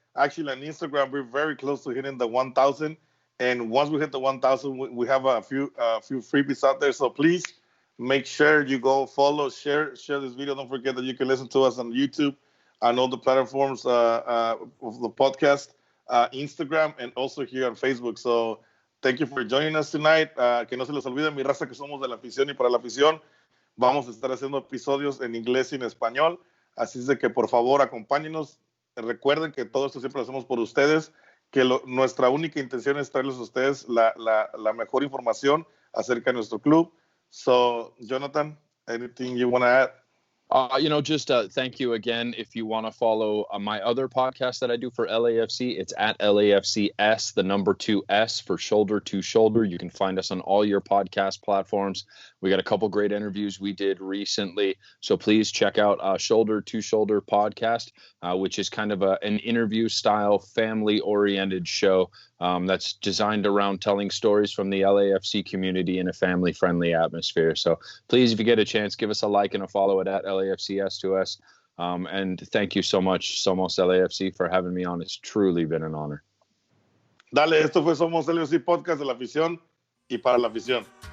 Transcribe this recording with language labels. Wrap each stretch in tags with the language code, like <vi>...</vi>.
<en>Actually, on Instagram, we're very close to hitting the 1,000. And once we hit the 1,000, we have a few freebies out there. So please make sure you go follow, share this video. Don't forget that you can listen to us on YouTube, on all the platforms of the podcast, Instagram, and also here on Facebook. So thank you for joining us tonight.</en> <es>Que no se les olvide, mi raza, que somos de la afición y para la afición. Vamos a estar haciendo episodios en inglés y en español. Así es de que, por favor, acompáñenos. Recuerden que todo esto siempre lo hacemos por ustedes, que nuestra única intención es traerles a ustedes la mejor información acerca de nuestro club.</es> <en>So, Jonathan, anything you want to add? Just thank you again. If you want to follow my other podcast that I do for LAFC, it's at LAFCS, the number 2S for Shoulder to Shoulder. You can find us on all your podcast platforms. We got a couple great interviews we did recently. So please check out Shoulder to Shoulder podcast, which is kind of an interview style, family oriented show that's designed around telling stories from the LAFC community in a family friendly atmosphere. So please, if you get a chance, give us a like and a follow at LAFCS to us. And thank you so much, Somos LAFC, for having me on. It's truly been an honor.</en> <es>Dale, esto fue Somos LAFC Podcast de la afición y para la afición.</es>